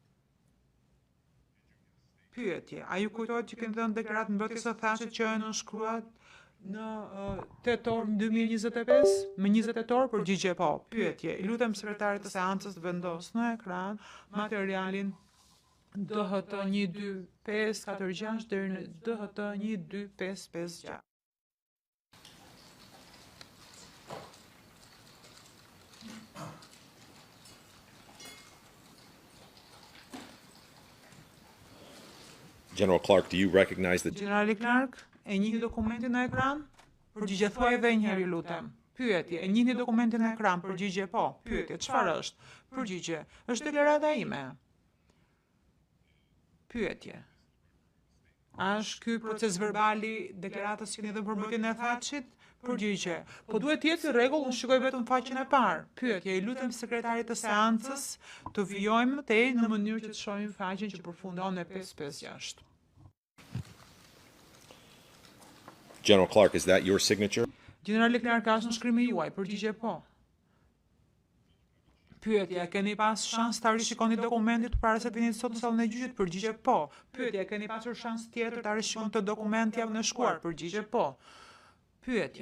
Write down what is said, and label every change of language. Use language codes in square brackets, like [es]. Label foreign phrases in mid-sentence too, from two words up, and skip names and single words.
[sq] Pyetje, a ju kujtohet që keni dhënë deklaratë mbrojtjes së Thaçit që është nënshkruar në tetor 2025? Me 20 tetor, përgjigje po. Pyetje, i lutem sekretarit të seancës të vendos në ekran materialin DHT 12546 deri në DHT 12556. [en] General Clark, do you recognize the... [sq] Generali Clark, e njihni dokumentin në ekran? Përgjigje, thuaj edhe një herë, lutem. Pyetje, e njihni dokumentin në ekran? Përgjigje, po. Pyetje, çfarë është? Përgjigje, është deklarata ime. Pyetje. A është ky proces verbali deklaratës që keni dhënë për mbrojtjen e Thaçit? Përgjigje. Po duhet të jetë i rregull, unë shikoj vetëm faqen e parë. Pyetje, i lutem sekretarit të seancës të vijojmë tej në mënyrë që të shohim faqen që përfundon me 556. [en] General Clark, is that your signature? [sq] Generali Clark, ka në shkrimi juaj? Përgjigje, po. Pyetje, keni pas shans ta rishikoni dokumentin para se vini sot në sallën e gjyqit? Përgjigje, po. Pyetje, keni pasur shans tjetër ta rishikoni të dokument javën e shkuar? Përgjigje, po. Pyetje.